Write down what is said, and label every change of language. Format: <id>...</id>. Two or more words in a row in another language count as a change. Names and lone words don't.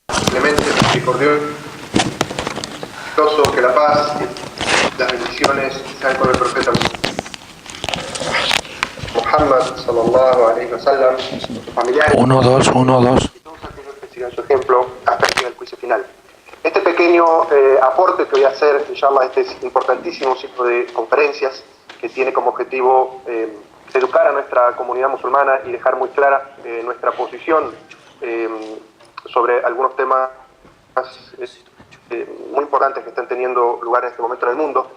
<es>clemente, misericordioso, que la paz y las bendiciones sean con el profeta Muhammad</es> <ar>صلى الله عليه وسلم,</ar> <es>sus familiares, uno, dos. y todos aquellos que sigan su ejemplo hasta que llegue el juicio final. Este pequeño aporte que voy a hacer, inshallah, este es importantísimo ciclo de conferencias que tiene como objetivo educar a nuestra comunidad musulmana y dejar muy clara nuestra posición sobre algunos temas muy importantes que están teniendo lugar en este momento en el mundo.</es>